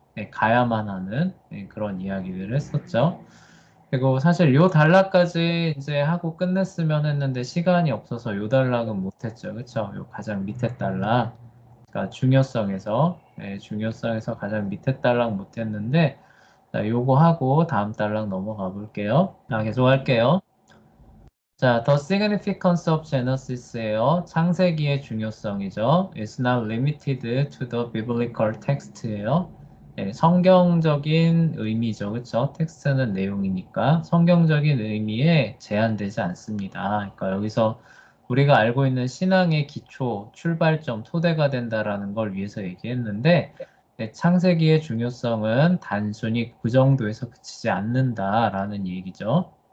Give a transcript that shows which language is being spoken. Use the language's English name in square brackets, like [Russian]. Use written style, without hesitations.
[Korean] 가야만 하는 그런 이야기들을 했었죠. 그리고 사실 요 단락까지 이제 하고 끝냈으면 했는데 시간이 없어서 요 단락은 못했죠. 그쵸? 요 가장 밑에 단락. 그러니까 중요성에서 가장 밑에 단락 못했는데 자, 요거 하고 다음 단락 넘어가 볼게요. 자, 계속 할게요. [English] 자, The significance of Genesis예요. [Korean] 창세기의 중요성이죠. [English] It's not limited to the biblical text예요. [Korean] 네, 성경적인 의미죠. 그렇죠? 텍스트는 내용이니까 성경적인 의미에 제한되지 않습니다. 그러니까 여기서 우리가 알고 있는 신앙의 기초, 출발점, 토대가 된다라는 걸 위해서 얘기했는데 네, 창세기의 중요성은 단순히 그 정도에서 그치지 않는다라는 얘기죠.